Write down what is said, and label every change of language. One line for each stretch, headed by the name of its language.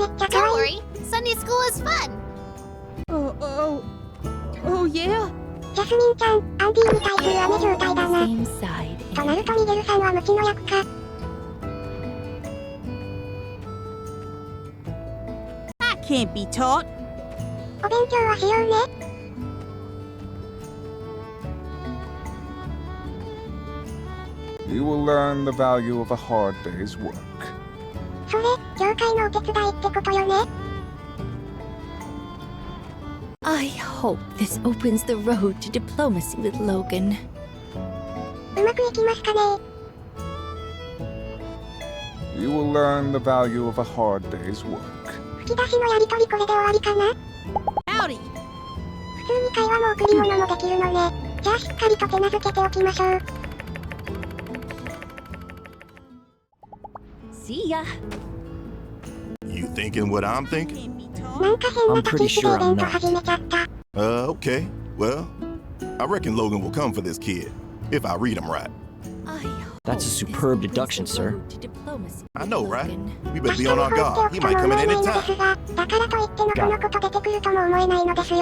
English: Don't worry, Sunday school is fun. Oh yeah?
Japanese: ジャスミンちゃん、アンディに対する雨状態だな。
English: Same side.
Japanese: となるとミゲルさんは無知の役か。
English: I can't be taught.
Japanese: お勉強はしようね。
English: You will learn the value of a hard day's work.
Japanese: それ、教会のお手伝いってことよね。
English: I hope this opens the road to diplomacy with Logan.
Japanese: うまくいきますかね。
English: You will learn the value of a hard day's work.
Japanese: 吹き出しのやりとりこれで終わりかな。
English: Howdy.
Japanese: 普通に会話も贈り物もできるのね。じゃあしっかりと手なずけておきましょう。
English: See ya. You thinking what I'm thinking?
Japanese: なんか変な立ち位置でイベント始めちゃった。
English: Okay. Well, I reckon Logan will come for this kid, if I read him right. That's a superb deduction, sir. I know, right? We better be on our guard. He might come at any time.
Japanese: だからといってのこのこと出てくるとも思えないのですよ